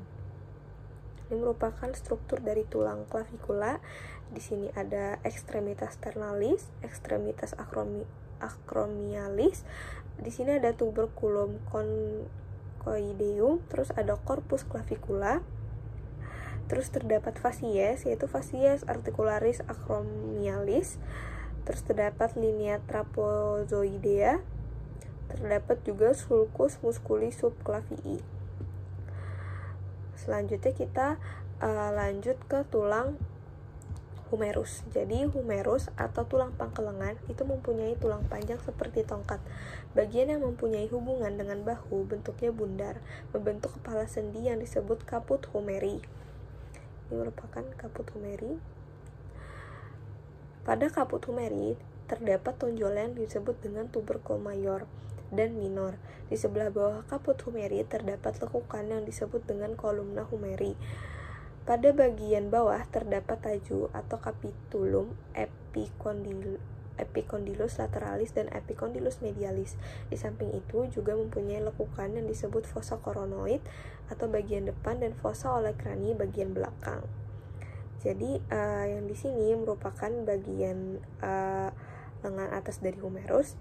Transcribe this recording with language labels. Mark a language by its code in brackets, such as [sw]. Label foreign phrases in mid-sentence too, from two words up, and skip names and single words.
[id] Ini merupakan struktur dari tulang klavikula. Di sini ada [la] ekstremitas sternalis, ekstremitas acromialis. [id] Di sini ada [la] tuberculum conchoideum, [id] terus ada [la] corpus clavicula. [id] Terus terdapat facies, yaitu [la] facies articularis acromialis. [id] Terus terdapat [la] linea trapezoidea. [id] Terdapat juga [la] sulcus musculi subclavii. [id] Selanjutnya kita lanjut ke tulang humerus. Jadi humerus atau tulang pangkal lengan itu mempunyai tulang panjang seperti tongkat. Bagian yang mempunyai hubungan dengan bahu bentuknya bundar, membentuk kepala sendi yang disebut [la] caput humeri. [id] Ini merupakan [la] caput humeri. [id] Pada [la] caput humeri [id] terdapat tonjol yang disebut dengan [la] tubercle mayor [id] dan minor. Di sebelah bawah [la] caput humeri [id] terdapat lekukan yang disebut dengan [la] columna humeri. [id] Pada bagian bawah terdapat taju atau [la] capitulum epicondylus lateralis [id] dan [la] epicondylus medialis. [id] Di samping itu juga mempunyai lekukan yang disebut [la] fossa coronoid [id] atau bagian depan dan [la] fossa olecrani [id] bagian belakang. Jadi yang di sini merupakan bagian lengan atas dari humerus.